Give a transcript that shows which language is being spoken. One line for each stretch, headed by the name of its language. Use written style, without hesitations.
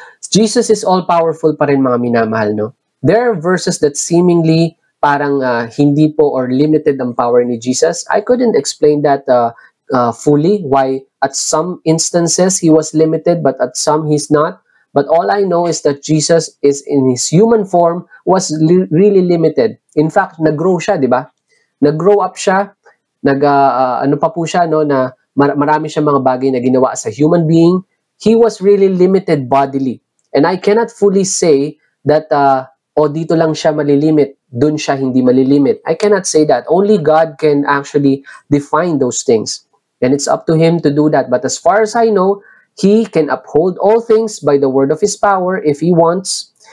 English: Jesus is all-powerful
Filipino: pa rin, mga minamahal,
English: no? There are verses that seemingly
Filipino: parang hindi po
English: or limited ang power ni Jesus. I couldn't explain that fully, why at some instances he was limited, but at some he's not. But all I know is that Jesus is in his human form was really limited.
Filipino: In fact, nag-grow siya, di ba? Nag-grow up siya, ano pa po siya, no, na marami siya mga bagay na ginawa
English: as a human being. He was really limited bodily. And I cannot fully say that,
Filipino: dito lang siya malilimit, dun siya hindi malilimit.
English: I cannot say that. Only God can actually define those things. And it's up to him to do that. But as far as I know, he can uphold all things by the word of his power if he wants.